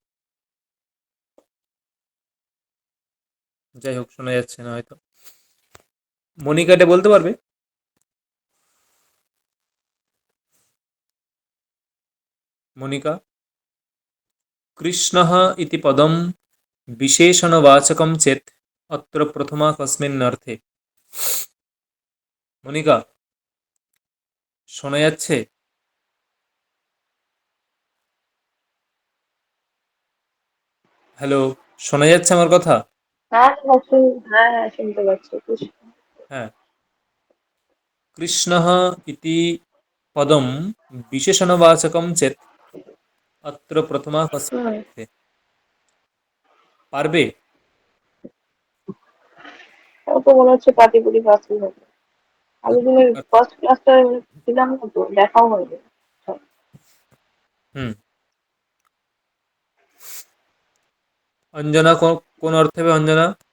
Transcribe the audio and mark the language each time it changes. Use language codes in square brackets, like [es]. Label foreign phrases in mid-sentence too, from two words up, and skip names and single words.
[bn] যাই হোক, শোনা যাচ্ছে না হয়তো। মনিকাটা বলতে পারবে? মনিকা, [sa] কৃষ্ণः इति पदं विशेषणवाचकं चेत् अत्र प्रथमा कस्मिन् अर्थे? [bn] মনিকা, শোনা যাচ্ছে? হ্যালো, শোনা যাচ্ছে আমার কথা? হ্যাঁ হ্যাঁ হ্যাঁ শুনতে পাচ্ছি। [sa] হ্যাঁ, কৃষ্ণः इति पदं विशेषणवाचकं चेत् अत्र प्रथमा कस्मिन् হুম, अर्थे? [bn] পারবে? আমার তো মনে হচ্ছে প্রাতিপদিক আসলেই হবে। আগের দিনের [en] first classটা [bn] ছিলাম না তো, দেখাও হয়নি। হুম, অঞ্জনা, কোন অর্থে হবে অঞ্জনা?